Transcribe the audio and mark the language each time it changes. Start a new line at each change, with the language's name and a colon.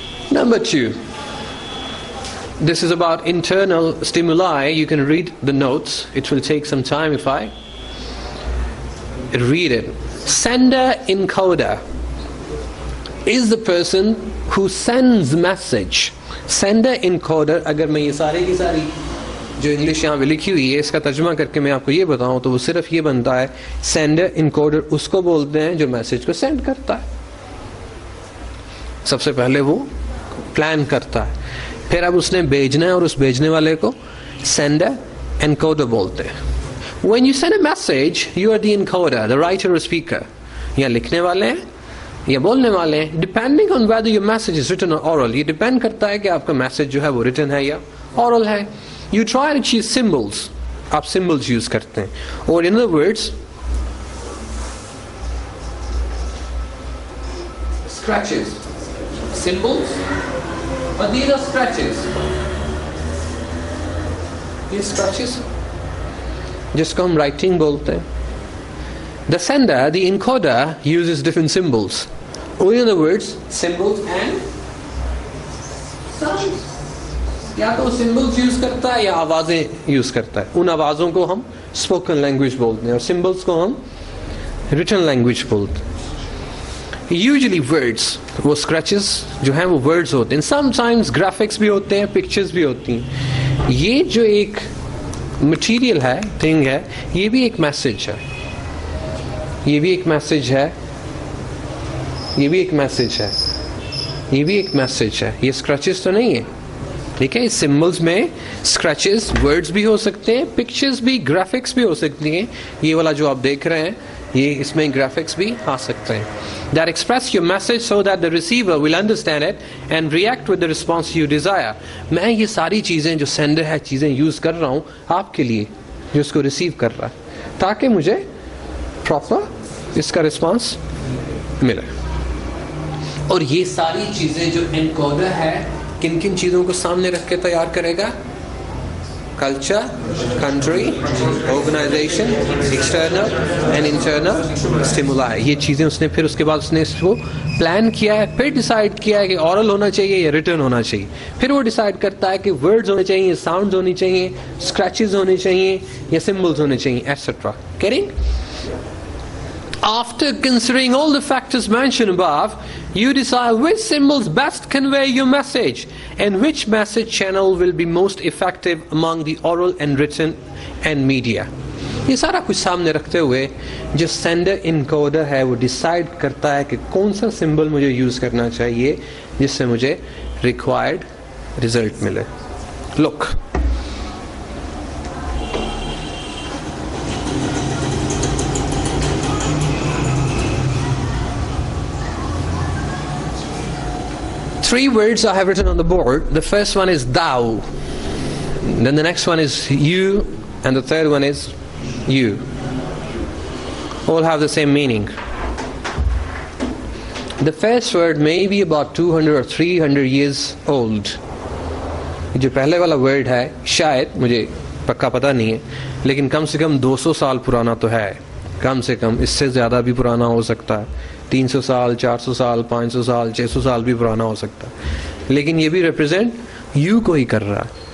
English: Number 2. This is about internal stimuli. You can read the notes. It will take some time if I read it. Sender encoder is the person who sends message.
Hindi: Sender encoder, अगर मैं ये सारे की सारी जो English यहाँ पे लिखी हुई है इसका तर्जुमा करके मैं आपको ये बताऊँ तो वो सिर्फ ये बनता है, सेंडर इनकोडर उसको बोलते हैं जो मैसेज को सेंड करता है. सबसे पहले वो प्लान करता है, फिर अब उसने भेजना है और उस भेजने वाले को सेंडर एनकोडर बोलते हैं.
English: When you send a message, you are the encoder, the writer or speaker.
Hindi: या लिखने वाले हैं या बोलने वाले हैं.
English: Depending on whether your message is written or oral,
Hindi: ये डिपेंड करता है कि आपका मैसेज जो है वो रिटन है या oral है.
English: You try to choose symbols.
Hindi: आप symbols use करते हैं.
English: Or in other words, scratches. Symbols. Or these are scratches.
Hindi: ये scratches जिसको हम writing बोलते हैं.
English: The sender, the encoder, uses different symbols. Or in other words, symbols and sounds.
Hindi: या तो symbols use करता है या आवाजें use करता है. उन आवाजों को हम spoken language बोलते हैं और symbols को हम written language बोलते हैं. Usually words, वो scratches जो हैं वो words होते हैं. Sometimes graphics भी होते हैं, pictures भी होती हैं. ये जो एक material है, thing है, ये भी एक message है. ये भी एक मैसेज है, ये भी एक मैसेज है, ये भी एक मैसेज है. ये स्क्रैचेस तो नहीं है, ठीक है. सिंबल्स में स्क्रैचेस, वर्ड्स भी हो सकते हैं, पिक्चर्स भी, ग्राफिक्स भी हो सकती हैं. ये वाला जो आप देख रहे हैं ये इसमें ग्राफिक्स भी आ सकते हैं.
English: That express your message so that the receiver will understand it and react with the response you desire.
Hindi: मैं ये सारी चीज़ें जो सेंडर है चीज़ें यूज़ कर रहा हूँ आपके लिए जो इसको रिसीव कर रहा है ताकि मुझे प्रॉपर इसका रिस्पांस मिले. और ये सारी चीजें जो एनकोडर है किन किन चीजों को सामने रख के तैयार करेगा? Culture, country, organisation, external and internal stimuli. ये चीजें उसने फिर उसके बाद उसने इसको प्लान किया है, फिर डिसाइड किया है कि ऑरल होना चाहिए या रिटन होना चाहिए. फिर वो डिसाइड करता है कि वर्ड्स होने चाहिए, साउंड्स होनी चाहिए, स्क्रैचेस होने चाहिए या सिंबल्स होने चाहिए, etcetera.
English: Carrying? After considering all the factors mentioned above, you decide which symbols best convey your message and which message channel will be most effective among the oral and written and media.
Hindi: ये सारा कुछ सामने रखते हुए जो sender encoder है वो decide करता है कि कौन सा सिंबल मुझे यूज करना चाहिए जिससे मुझे रिक्वायर्ड रिजल्ट मिले.
English: Look. Three words I have written on the board. The first one is thou. Then the next one is you. And the third one is you. All have the same meaning. The first word may be about 200 or 300 years old.
Hindi: जो पहले वाला word है शायद मुझे पक्का पता नहीं है लेकिन कम से कम 200 साल पुराना तो है. कम से कम इससे ज़्यादा भी पुराना हो सकता है. 300 साल, 400 साल, 500 साल, 600 साल भी पुराना हो सकता है लेकिन ये भी रिप्रेजेंट यू को ही कर रहा है.